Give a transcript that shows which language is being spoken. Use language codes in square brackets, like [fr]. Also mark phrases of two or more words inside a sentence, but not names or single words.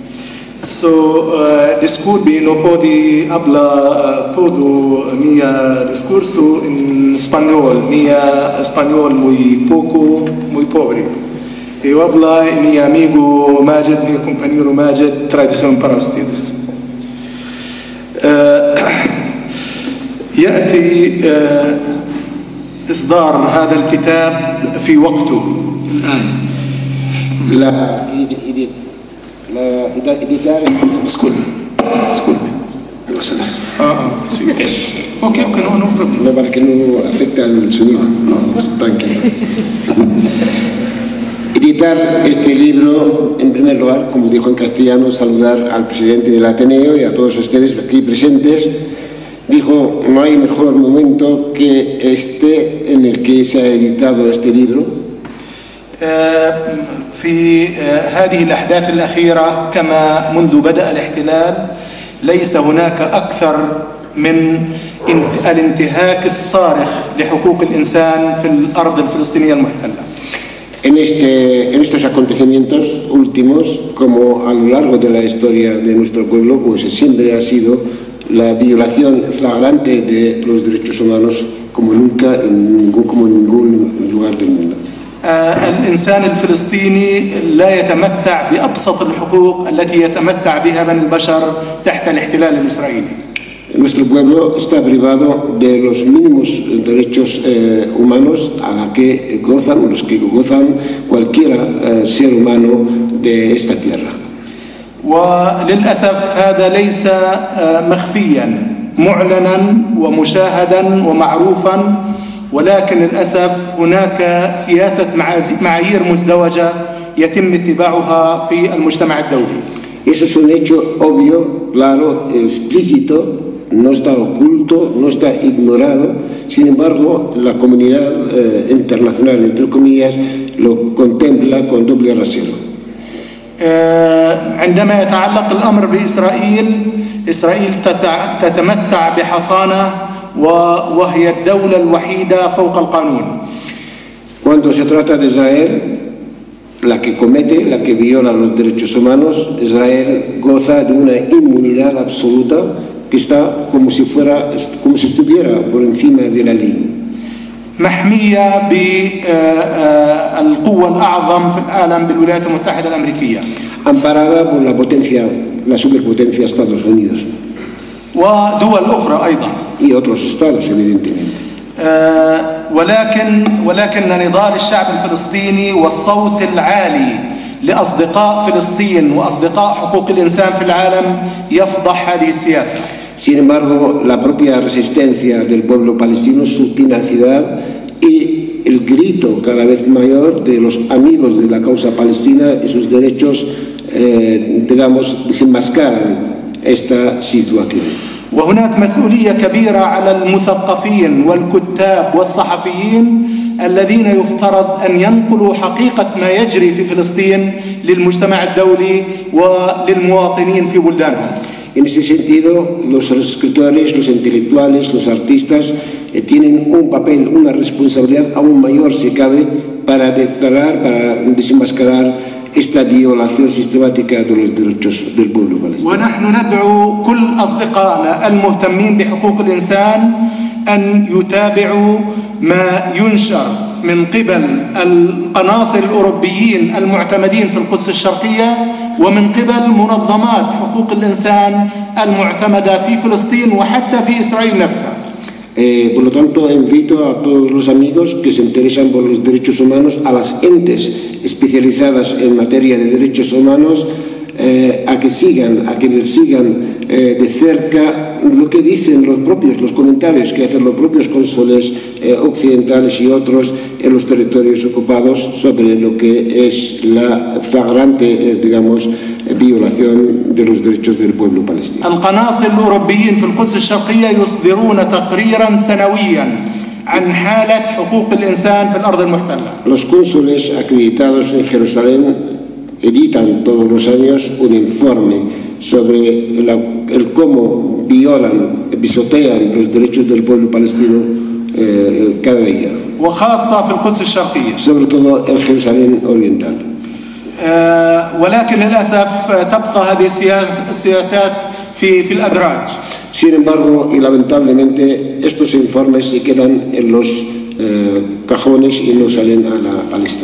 [es] Disculpe, no puedo hablar todo mi discurso en español, mi español muy poco, muy pobre. Yo hablo mi amigo Majed, mi compañero Majed, traducción para ustedes. [ar] يأتي إصدار هذا الكتاب في وقته الآن. [es] La editar. Disculpe. No pasa nada. Sí. Ok, no problema. No, para que no afecte al sonido. No, pues tranquilo. Editar este libro, en primer lugar, como dijo en castellano, saludar al presidente del Ateneo y a todos ustedes aquí presentes. Dijo, no hay mejor momento que este en el que se ha editado este libro. [ar] في هذه الأحداث الأخيرة كما منذ بدأ الاحتلال ليس هناك أكثر من الانتهاك الصارخ لحقوق الإنسان في الأرض الفلسطينية المحتلة. [es] En estos acontecimientos últimos, como a lo largo de la historia de nuestro pueblo, pues siempre ha sido la violación flagrante de los derechos humanos como nunca, como en ningún lugar del mundo. [ar] الإنسان الفلسطيني لا يتمتع بأبسط الحقوق التي يتمتع بها بني البشر تحت الاحتلال الإسرائيلي. [es] Nuestro pueblo está privado de los mínimos derechos humanos a los que gozan cualquier ser humano de esta tierra. [ar] وللأسف هذا ليس مخفيا معلنا ومشاهدا ومعروفا، ولكن للأسف هناك سياسة معايير مزدوجة يتم اتباعها في المجتمع الدولي. [es] Eso es un hecho obvio, claro, explícito, no está oculto, no está ignorado. Sin embargo, la comunidad internacional, entre comillas, lo contempla con doble rasero. [ar] عندما يتعلق الأمر بإسرائيل، إسرائيل تتمتع بحصانة وهي الدولة الوحيدة فوق القانون. [es] Cuando se trata de Israel, la que comete, la que viola los derechos humanos, Israel goza de una inmunidad absoluta que está como si estuviera por encima de la ley. [ar] محمية بالقوة الأعظم في العالم بالولايات المتحدة الأمريكية. [es] Amparada por la superpotencia Estados Unidos. [ar] ودول أخرى أيضا. [es] Y otros estados, evidentemente. [ar] ولكن نضال الشعب الفلسطيني والصوت العالي لأصدقاء فلسطين وأصدقاء حقوق الإنسان في العالم يفضح هذه السياسة. [es] Sin embargo, la propia resistencia del pueblo palestino, su tenacidad y el grito cada vez mayor de los amigos de la causa palestina y sus derechos, digamos, desenmascaran esta situación. [ar] وهناك مسؤولية كبيرة على المثقفين والكتاب والصحفيين الذين يفترض أن ينقلوا حقيقة ما يجري في فلسطين للمجتمع الدولي وللمواطنين في بلدانهم. [es] En ese sentido, los escritores, los intelectuales, los artistas tienen un papel, una responsabilidad aún mayor, si cabe, para declarar, para desenmascarar esta violación sistemática de los derechos del pueblo palestino. [ar] ونحن ندعو كل أصدقائنا المهتمين بحقوق الإنسان أن يتابعوا ما ينشر من قبل القناصل الأوروبيين المعتمدين في القدس الشرقية ومن قبل منظمات حقوق الإنسان المعتمدة في فلسطين وحتى في إسرائيل نفسها. [es] Por lo tanto, invito a todos los amigos que se interesan por los derechos humanos, a las entes especializadas en materia de derechos humanos, a que persigan de cerca lo que dicen los comentarios que hacen los propios cónsules occidentales y otros en los territorios ocupados sobre lo que es la flagrante, digamos, violación de los derechos del pueblo palestino. [ar] القناصل الأوروبيين في القدس الشرقية يصدرون تقريرا سنويا عن حالة حقوق الإنسان في الأرض المحتلة. [es] Los cónsules acreditados en Jerusalén editan todos los años un informe sobre el cómo pisotean los derechos del pueblo palestino cada día. [ar] وخاصة في القدس الشرقية. [es] Sobre todo en Jerusalén oriental. [ar] ولكن للأسف تبقى هذه السياسات في الأدراج. [es] Sin embargo, y lamentablemente, estos informes se quedan en los cajones y no salen a la palestra.